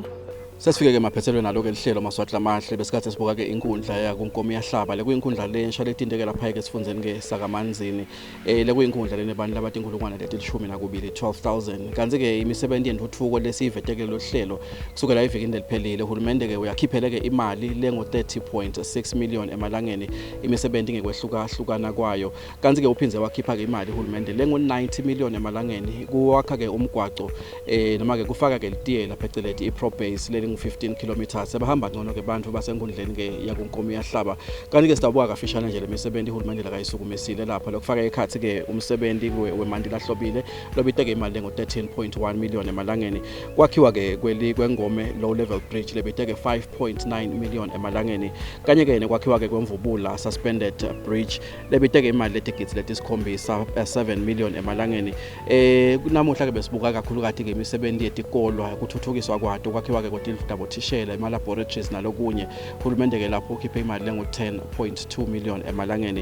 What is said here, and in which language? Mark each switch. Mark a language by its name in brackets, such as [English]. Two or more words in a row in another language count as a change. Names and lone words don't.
[Swati] Sesifike ke maphethelwe naloko elihlelo maswahla amahle besikhathi sibuka ke inkundla yakunkomiyahlaba lekuyinkhundla lensha letindeke lapha ke sifundzeni ke sakamanzini lekuyinkhundla lenebantu labatinkulungwane letilishumi 12,000 kanti ke imisebenzi yentuthuko lesiyivetekele lohlelo kusukela evikini leliphelile uhulumende ke uyakhiphele ke imali lengo 30.6 million emalangeni imisebenzi ngekwehlukana kwayo kanti ke uphinze wakhipha ke imali uhulumende lengo 90 million emalangeni kuwakha ke umgwaco noma ke kufaka ke litiyela phecelezi iProbase 15 kilometers sebahamba ngcono ke bantu basenkundleni ke yakunkomiyahlaba kanti ke sidabuka kafishana nje lemisebenzi uhulumende la kayisukumesile lapha lokufaka ekhathi ke umsebenzi weMandila Hlobile lobiteke imali ngo 13.1 million emalangeni kwakhiwa ke kwengome [English] low level bridge [Swati] lebiteke 5.9 million emalangeni kanye ke nekwakhiwa ke kwemvubula [English] suspended bridge [Swati] lebiteke imali letigitsi letisikhombisa 7 million emalangeni namuhla ke besibuka kakhulu kati ke imisebenzi yetikolo kuthuthukiswa kwato kwakhiwa ke dabothishela ema-laboratories nalokunye uhulumende-ke lapho ukhiphe imali lengu-10.2 million emalangeni.